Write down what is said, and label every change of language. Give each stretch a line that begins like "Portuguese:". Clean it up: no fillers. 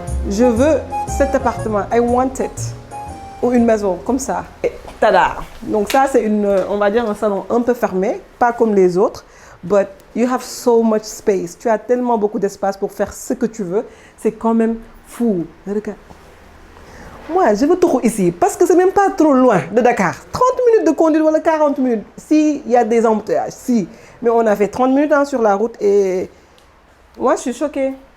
French: Je veux cet appartement.
English: I want it.
French: Ou une maison, comme ça. Et tada! Donc ça, c'est on va dire un salon un peu fermé, pas comme les autres.
English: But you have so much space.
French: Tu as tellement beaucoup d'espace pour faire ce que tu veux. C'est quand même fou. Regarde. Moi, je veux tout ici parce que c'est même pas trop loin de Dakar. 30 minutes de conduite ou 40 minutes. S'il y a des embouteillages, si. Mais on a fait 30 minutes sur la route et moi, je suis choquée.